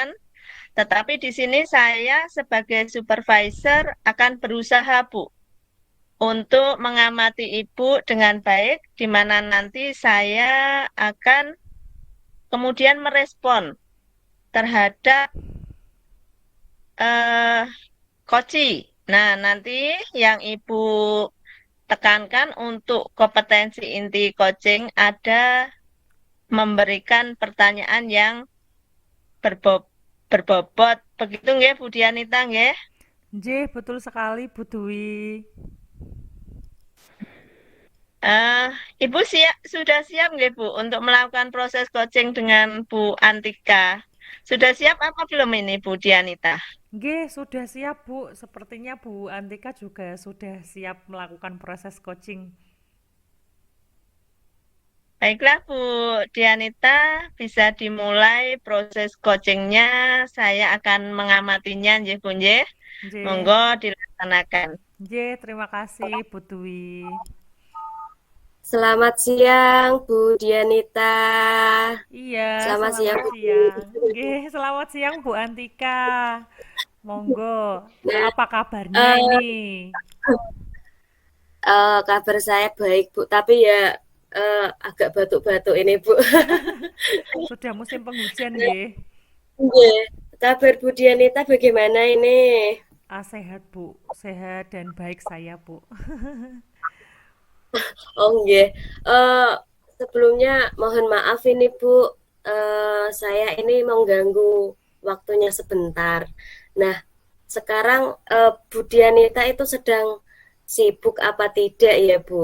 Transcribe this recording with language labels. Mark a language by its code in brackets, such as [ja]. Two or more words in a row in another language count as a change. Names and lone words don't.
[id] Tetapi di sini saya sebagai supervisor akan berusaha, Bu, untuk mengamati Ibu dengan baik, di mana nanti saya akan kemudian merespon terhadap eh Koci. Nah, nanti yang Ibu tekankan untuk kompetensi inti coaching ada memberikan pertanyaan yang berbo- berbobot. Begitu nggih Bu Dianita nggih? Nggih, betul sekali Bu Dwi. Eh, Ibu sudah siap nggih Bu untuk melakukan proses coaching dengan Bu Antika? Sudah siap apa belum ini Bu Dianita? Nggih, sudah siap Bu. Sepertinya Bu Antika juga sudah siap melakukan proses coaching. Baiklah Bu Dianita, bisa dimulai proses coachingnya. Saya akan mengamatinya nggih Bu nggih. Nggih, Monggo dilaksanakan. nggih, terima kasih Bu Dwi. Selamat siang, Bu Dianita. Iya, Selamat siang, selamat Bu. siang. Nggih, selamat siang Bu Antika. Monggo, Nah, apa kabarnya eh, ini? kabar saya baik, Bu. Tapi ya agak batuk-batuk ini, Bu. Sudah musim penghujan nggih. Nggih. Kabar Bu Dianita bagaimana ini? Ah, sehat Bu, sehat dan baik saya Bu. Oh, nggih. Eh, Sebelumnya mohon maaf ini, Bu. Saya ini mengganggu waktunya sebentar. Nah, sekarang Bu Dianita itu sedang sibuk apa tidak ya, Bu?